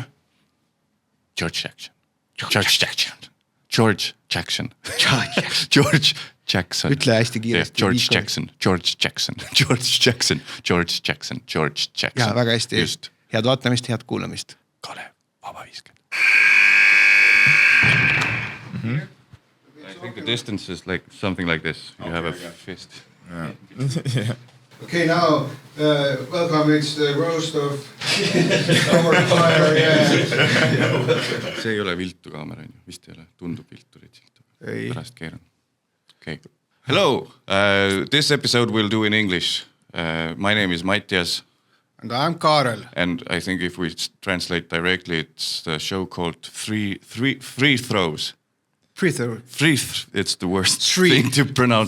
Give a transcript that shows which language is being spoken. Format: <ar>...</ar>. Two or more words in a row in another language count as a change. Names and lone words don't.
<et>George Jackson. Ütle hästi kiiresti. George Jackson. Ja, väga hästi. Just. Head vaatamist, head kuulamist. Kalev, Vabavisked.</et> <en>I think the distance is like something like this. You have a fist. Yeah. Okay, now welcome. It's the roast of Howard Frier. Yeah.</en> <et>See ei ole viltu kaamera, vist ei ole. Tundub viltu lihtsalt. Pärast keeran.</et> <en>Okay. Hello. This episode we'll do in English. My name is Mattias. And I'm Kaarel. And I think if we translate directly, it's the show called Free Throws. It's the worst thing to pronounce.</en>